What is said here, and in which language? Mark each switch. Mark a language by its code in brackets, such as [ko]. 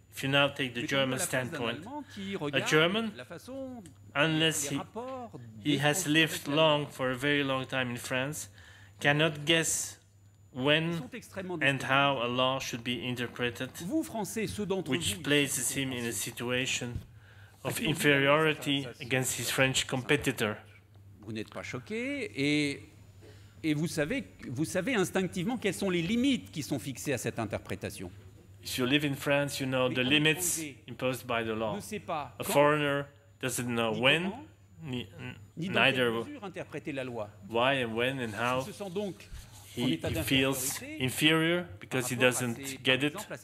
[en] If you now take the German standpoint, a German, unless he has lived long for a very long time in France, cannot guess when and how a law should be interpreted, which places him in a situation of inferiority against his French competitor. [fr] Vous n'êtes pas choqués et vous savez instinctivement quelles sont les limites qui sont fixées à cette interprétation. [en] If you live in France, you know the limits imposed by the law. A foreigner doesn't know when, neither why and when and how. He feels inferior because he doesn't get it.